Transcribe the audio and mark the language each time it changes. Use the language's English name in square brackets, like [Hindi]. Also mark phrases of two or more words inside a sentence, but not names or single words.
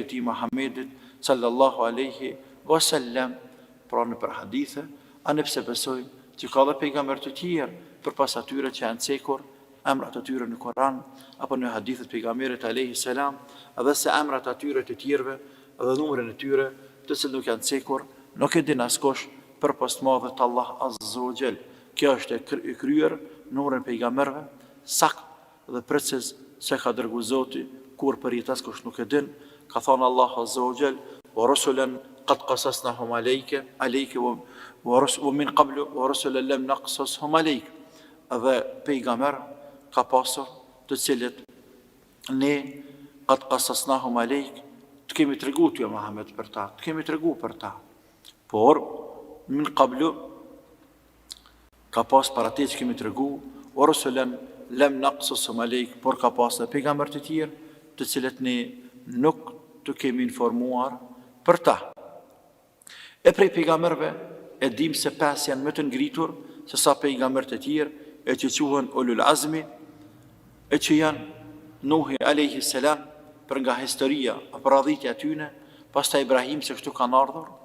[Albanian] e tij Muhammedit [Arabic] صلى الله عليه وسلم, [Albanian] pra në për hadithe, anëpse besojmë që ka dhe pejgamber të tjerë përpas atyre që janë cekur emrat e tyre në Koran apo në hadithet pejgamberit [Arabic] عليه السلام, [Albanian] edhe se emrat e tyre të tjerëve dhe numrin e tyre të cilët nuk janë cekur, nuk e din askush përpas të madhet Allah [Arabic] عز وجل. [Albanian] Kjo është e kryer numrin e pejgamberëve sakt dhe preciz se ka dërguar Zoti, kur për jetë askush nuk e din. Ka thënë Allah [Arabic] عز وجل ورسلا قد قصصناهم عليك من قبل ورسلا لم نقصصهم عليك." [Albanian] Dhe pejgamber ka pasur të cilët ne [Arabic] قد قصصناهم عليك, [Albanian] të kemi treguar ty Muhammed për ta, të kemi treguar për ta. Por [Arabic] من قبل [Albanian] ka pas para te që kemi treguar, [Arabic] ورسلا لم نقصصهم عليك, [Albanian] por ka pas dhe pejgamber të tjerë të cilët ne nuk të kemi informuar për ta. E prej pejgamberve e dim se 5 janë më të ngritur se sa pejgamberët e tjerë, e që quhen [Arabic] أولو العزم, [Albanian] e që janë Nuhi [Arabic] عليه السلام [Albanian] për nga historia apo radhitja e tyre, pastaj Ibrahim se kështu kanë ardhur